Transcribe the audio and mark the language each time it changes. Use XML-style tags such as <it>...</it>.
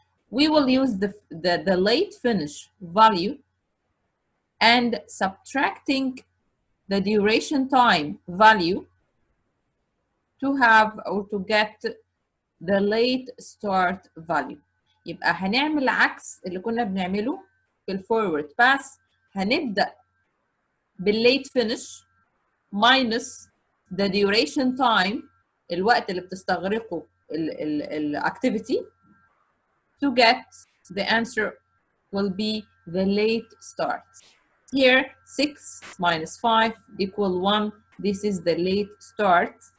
<en>We will use the late finish value and subtracting the duration time value to have or to get the late start value.</en> <ar>يبقى هنعمل عكس اللي كنا بنعمله في الفورورد باس. هنبدأ بالليت فينش</ar> <en>minus the duration time،</en> <ar>الوقت اللي بتستغرقه الاكتيفيتي.</ar> <en>To get the answer will be the late start. Here 6 minus 5 equal 1. This is the late start.</en>